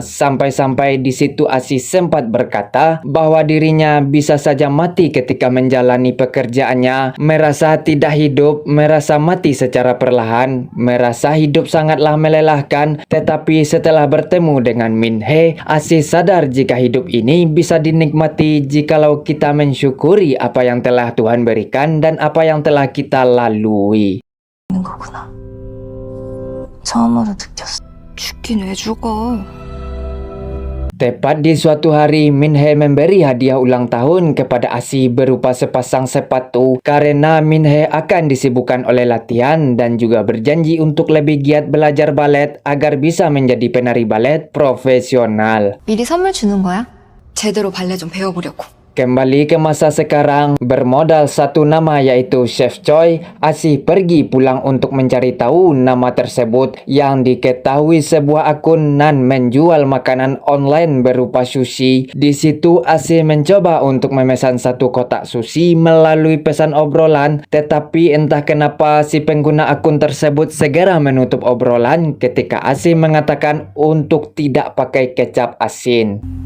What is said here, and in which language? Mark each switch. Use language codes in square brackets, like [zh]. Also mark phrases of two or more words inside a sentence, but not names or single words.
[id] Sampai-sampai di situ Asih sempat berkata bahwa dirinya bisa saja mati ketika menjalani pekerjaannya, merasa tidak hidup, merasa mati secara perlahan, merasa hidup sangatlah melelahkan. Tetapi setelah bertemu dengan Min Hee, Asih sadar jika hidup ini bisa dinikmati jikalau kita mensyukuri apa yang telah Tuhan berikan dan apa yang telah kita lalui. [ko] 있는 거구나. 처음으로 느꼈어. 죽긴 왜 죽어? [id] Tepat di suatu hari, Min-hee memberi hadiah ulang tahun kepada Asi berupa sepasang sepatu karena Min-hee akan disibukkan oleh latihan dan juga berjanji untuk lebih giat belajar balet agar bisa menjadi penari balet profesional. [ko] 미리 선물 주는 거야? 제대로 발레 좀 배워보려고. [id] Kembali ke masa sekarang, bermodal satu nama yaitu Chef Choi, Asi pergi pulang untuk mencari tahu nama tersebut yang diketahui sebuah akun nan menjual makanan online berupa sushi. Di situ Asi mencoba untuk memesan satu kotak sushi melalui pesan obrolan, tetapi entah kenapa si pengguna akun tersebut segera menutup obrolan ketika Asi mengatakan untuk tidak pakai kecap asin.